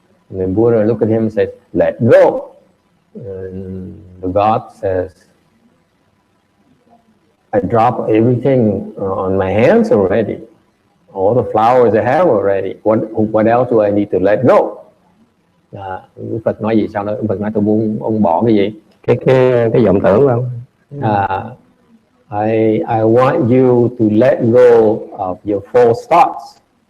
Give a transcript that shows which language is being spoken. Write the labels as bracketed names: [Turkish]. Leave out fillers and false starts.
[English] And the Buddha looked at him and said, "Let go." And the God says, "I dropped everything on my hands already. All the flowers I have already. What else do I need to let go?" [Vietnamese] Đức Phật nói gì sau đó? Đức Phật nói tôi muốn ông bỏ cái gì? Cái vọng tưởng không? [English] I want you to let go of your false thoughts.